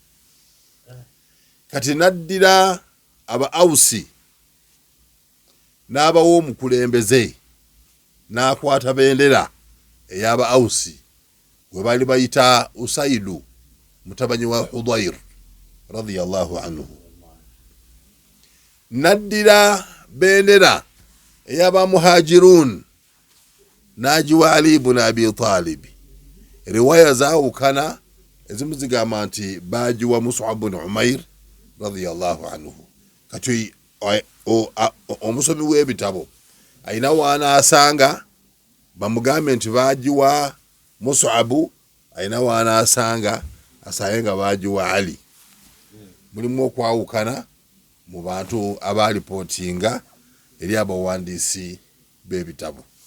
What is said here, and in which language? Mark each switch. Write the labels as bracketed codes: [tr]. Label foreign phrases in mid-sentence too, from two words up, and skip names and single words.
[lg] kati naddira aba Ausi n'abawo omukulembeze n'akwata bendera ey'aba Ausi gwe bali bayita Usaidu mutabanyi wa Hudayr [ar] رضي الله عنه [lg] naddira bendera ey'aba Muhajirun n'agiwa Ali ibn Abi Talib riwaya zaawukana ezimu zigamba nti baagiwa Mus'ab ibn Umair [ar] رضي الله عنه. [lg] Kati omusomi w'ebitabo ayina waanaasanga bamugambe nti baagiwa Mus'abu ayina waanaasanga asaye nga baagiwa Ali. Mulimu okwawukana mu bantu abalipootinga eri abawandiisi b'ebitabo.